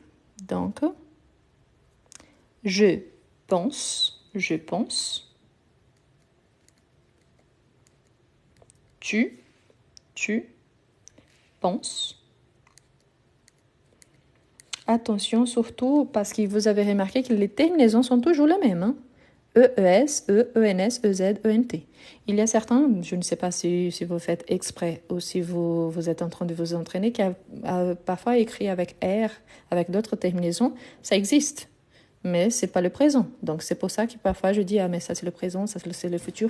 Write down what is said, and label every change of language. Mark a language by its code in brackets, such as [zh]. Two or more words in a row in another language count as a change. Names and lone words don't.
[fr] Donc, je pense, je pense. Tu penses. Attention surtout parce que vous avez remarqué que les terminaisons sont toujours les mêmes. Hein? E-E-S, E-E-N-S, E-Z, E-N-T. Il y a certains, je ne sais pas si vous faites exprès ou si vous êtes en train de vous entraîner, qui a parfois écrit avec R, avec d'autres terminaisons. Ça existe, mais c'est pas le présent. Donc c'est pour ça que parfois je dis, ah mais ça c'est le présent, ça c'est le futur.